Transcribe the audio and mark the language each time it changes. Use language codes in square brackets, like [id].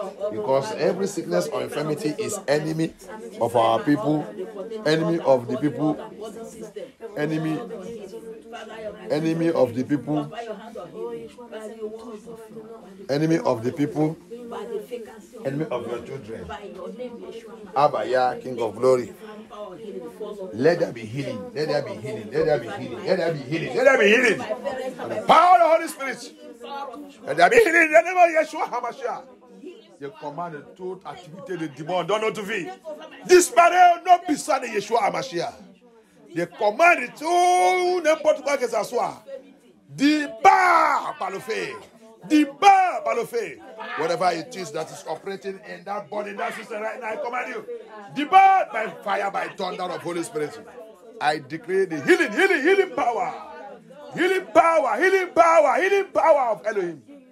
[en] Because every sickness or infirmity is enemy of our people, enemy of the people, enemy of the people, enemy of the people, enemy of your children. Abaya, King of Glory. Let there be healing. Let there be healing. Let there be healing. Let there be healing. Let there be healing. And the power of the Holy Spirit. Let there be healing in the name of Yeshua HaMashiach. [fr] Je commande toute activité de démon dans notre vie. Disparaît au nom puissant de Yeshua HaMashiach. Je commande tout, n'importe quoi que ce soit. Départ par le feu. Départ par le feu. [en] Whatever it is that is operating in that body, that system right now, I command you. Depart by fire, by thunder of Holy Spirit. I declare the healing power. Healing power, healing power, healing power of Elohim.